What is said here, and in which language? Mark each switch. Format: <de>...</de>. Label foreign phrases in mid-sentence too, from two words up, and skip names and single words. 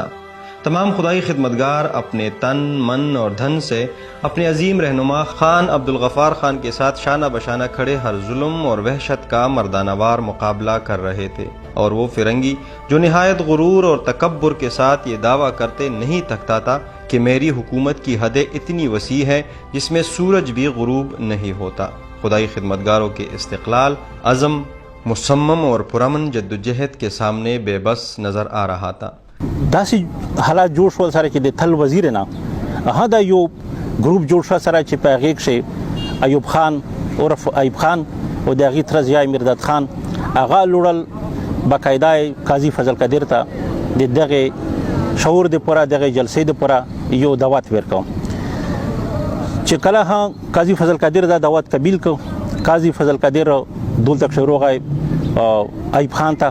<ur>تمام خدائی خدمتگار اپنے تن، من اور دھن سے اپنے عظیم رہنما خان عبدالغفار خان کے ساتھ شانہ بشانہ کھڑے ہر ظلم اور وحشت کا مردانہ وار مقابلہ کر رہے تھے، اور وہ فرنگی جو نہایت غرور اور تکبر کے ساتھ یہ دعویٰ کرتے نہیں تھکتا تھا کہ میری حکومت کی حدیں اتنی وسیع ہے جس میں سورج بھی غروب نہیں ہوتا، خدائی خدمتگاروں کے استقلال، عزم، مصمم اور پرامن جدوجہد کے سامنے بے بس نظر آ رہا تھا۔</ur> <ps>داسې حالات جوړ شول سره چې د تل وزیر نه دا یو ګروپ جوړ شو سره چې په هغې کښې ایوب خان عرف ایوب خان او د هغې تره ضیا مرداد خان هغه لوړل باقاعده قاضي فضل قادر ته د دغې شعور دپاره دغې جلسې دپاره یو دعوت ورکړ چې کله قاضي فضل قادر دا دعوت قبیل کړ، قاضي فضل قادر دلته کښې راغی ایوب خان ته.</ps>